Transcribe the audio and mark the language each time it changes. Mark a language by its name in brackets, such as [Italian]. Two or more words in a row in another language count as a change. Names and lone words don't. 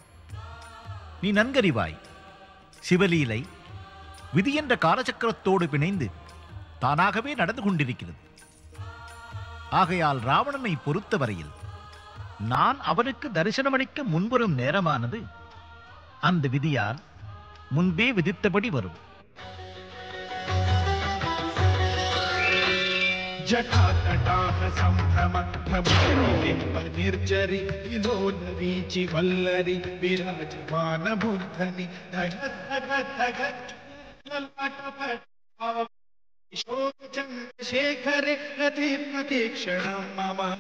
[Tamil] நீ நன்கறிவாய், சிவலீலை விதி என்ற காலச்சக்கரத்தோடு பிணைந்து தானாகவே நடந்து கொண்டிருக்கிறது. ஆகையால் ராவணனை பொறுத்தவரையில் நான் அவனுக்கு தரிசனமளிக்க முன்வரும் நேரமானது அந்த விதியால் முன்பே விதித்தபடி வரும். [Sanskrit] जटातटाह संभ्रम निर्जरी विलोलरीचि वल्लरी विराजमान बुद्धनि शेखरे रति प्रतीक्षणं मम